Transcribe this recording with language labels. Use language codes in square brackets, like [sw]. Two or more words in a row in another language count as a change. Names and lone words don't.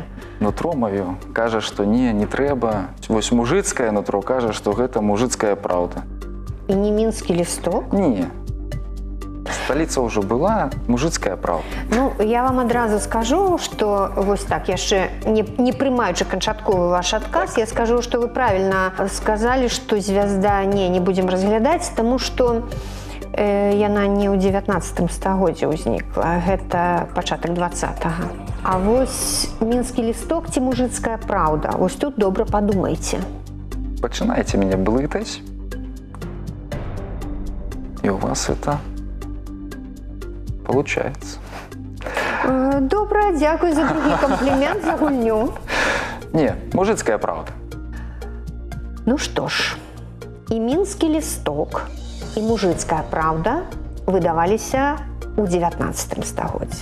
[be] Нутро маё кажа, што не трэба. Вось мужыцкае нутро кажа, што гэта мужыцкая праўда. І не «Мінскі лісток»? Не. [ru] Столица уже была, мужицкая правда. [be] Ну, я вам адразу скажу, что вось так, яшчэ не прымаючы канчатковы ваш адказ, я скажу, что [ru] вы правильно сказали, [be] что звязда не будем разглядаць, тому что яна не ў 19 стагоддзі ўзнікла, гэта пачатак 20-го. А вось мінскі лісток ці мужицкая правда, вось тут добра падумайце. [ru] Начинаете меня блытать, и у вас это получается. [be] Добра, дзякуй за другі камплімент, за гульню. Не, мужицкая правда. Ну што ж, і мінскі лісток, і мужицкая правда выдаваліся ў 19 стагоддзі.